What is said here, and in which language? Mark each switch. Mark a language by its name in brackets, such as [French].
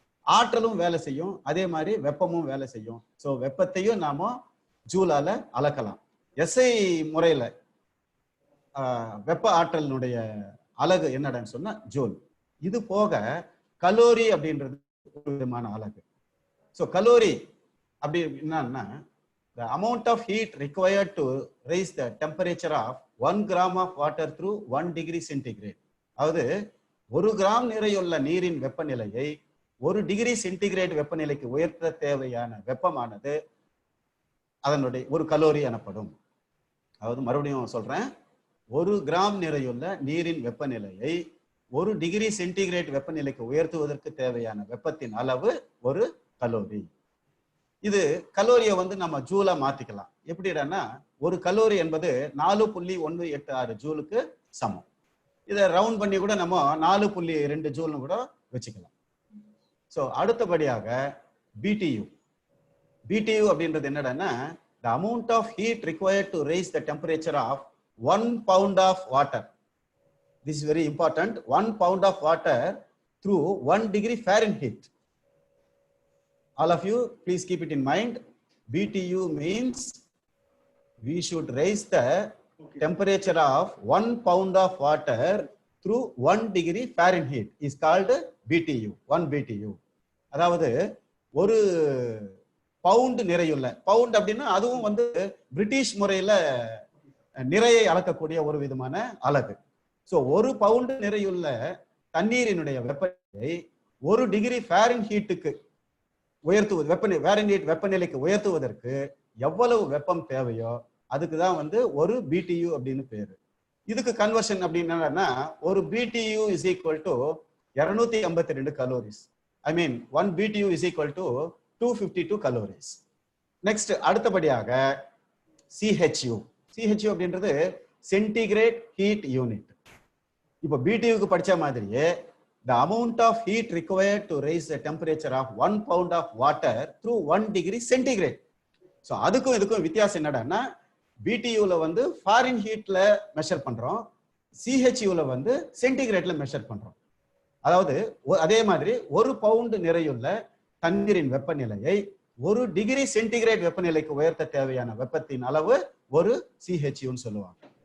[Tamil] ஆற்றலும் வேலை செய்யும், அதே மாதிரி வெப்பமும் வேலை செய்யும். ஸோ வெப்பத்தையும் நாம ஜூலால அளக்கலாம். எஸ்ஐ முறையில வெப்ப ஆற்றலினுடைய அலகு என்னடான்னு சொன்னா ஜூல். இது போக கலோரி அப்படின்றது ஒரு விதமான அலகு. ஸோ கலோரி அப்படி என்னன்னா, [English] the amount of heat required to raise the temperature of 1 gram of water through 1 degree centigrade. [Tamil] அதாவது 1 கிராம் நிறையுள்ள நீரின் வெப்பநிலையை 1 டிகிரி சென்டிகிரேட் வெப்பநிலைக்கு உயர்த்த தேவையான வெப்பமானது அதனுடைய ஒரு கலோரி எனப்படும். அதாவது மறுபடியும் சொல்றேன், 1 கிராம் நிறையுள்ள நீரின் வெப்பநிலையை 1 டிகிரி சென்டிகிரேட் வெப்பநிலைக்கு உயர்த்துவதற்கு தேவையான வெப்பத்தின் அளவு ஒரு கலோரி. இது கலோரியை வந்து நம்ம ஜூலா மாத்திக்கலாம். எப்படின்னா, ஒரு கலோரி என்பது 4.186 ஜூலுக்கு சமம். இதை ரவுண்ட் பண்ணி கூட நம்ம 4.2 ஜூல்னு கூட வச்சுக்கலாம். ஸோ அடுத்தபடியாக BTU. [English] BTU [Tamil] அப்படின்றது என்னடான்னா, [English] the amount of heat required to raise the temperature of 1 pound of water. This is very important. 1 pound of water through 1 degree Fahrenheit. All of you, please keep it in mind. BTU means we should raise the temperature of 1 pound of water through 1 degree Fahrenheit is called BTU. 1 BTU. [Tamil] அதாவது ஒரு bound நிறையுள்ள, bound அப்படின்னா அதுவும் வந்து British முறையில நிறையை அளக்கக்கூடிய ஒரு விதமான அலகு. ஸோ 1 பவுண்ட் நிறையுள்ள தண்ணீரினுடைய வெப்பநிலை 1 டிகிரி ஃபாரன்ஹீட்டுக்கு உயர்த்துவது, ஃபாரன்ஹீட் வெப்பநிலைக்கு உயர்த்துவதற்கு எவ்வளவு வெப்பம் தேவையோ அதுக்கு தான் வந்து ஒரு BTU அப்படின்னு பேரு. இதுக்கு கன்வர்ஷன் அப்படின்னா, ஒரு BTU [English] Is equal to 252 calories. I mean 1 BTU is equal to 252 calories. [Tamil] Next அடுத்தபடியாக CHU. CHU அப்படின்றது [English] Centigrade heat unit. [Tamil] இப்போ BTUக்கு படிச்ச மாதிரியே [English] the amount of heat required to raise the temperature of 1 pound of water through 1 degree centigrade. [Tamil] So அதுக்கும் இதுக்கும் வித்தியாசம் என்னடான்னா, BTUல வந்து ஃபாரன்ஹீட்ல மெஷர் பண்றோம், CHUல வந்து சென்டிகிரேட்ல மெஷர் பண்றோம். அதாவது அதே மாதிரி 1 பவுண்ட் நிறையுள்ள தண்ணீரின் வெப்பநிலையை 1 டிகிரி சென்டிகிரேட் வெப்பநிலைக்கு உயர்த்த தேவையான வெப்பத்தின் அளவு ஒரு CHUன்னு சொல்லுவாங்க.